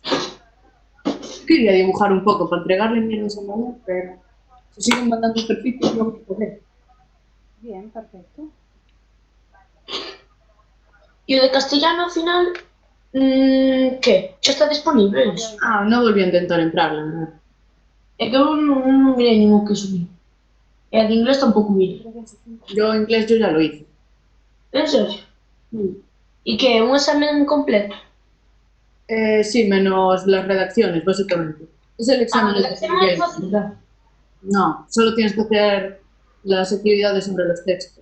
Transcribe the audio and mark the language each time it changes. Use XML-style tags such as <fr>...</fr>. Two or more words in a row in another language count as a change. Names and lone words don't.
<es>Quería dibujar un poco para entregarle mierdas a mamá, pero... Se siguen mandando ejercicios, vamos a poner. Bien, perfecto. Y o de castellano al final, que? Xa está disponible eso? Ah, no volví a intentar entrar, la verdad.</es> <gl>É que eu non mirei ningún que subí. E a de inglés tampouco mirei.</gl> <es>Yo inglés yo ya lo hice. En serio?</es> <gl>E que é un examen completo?</gl> <es>Sí, menos las redacciones, básicamente. Es el examen de</es> <gl>redacción é</gl> <es>inglés. fácil, ¿verdad? No, solo tienes que hacer las actividades sobre los textos.</es>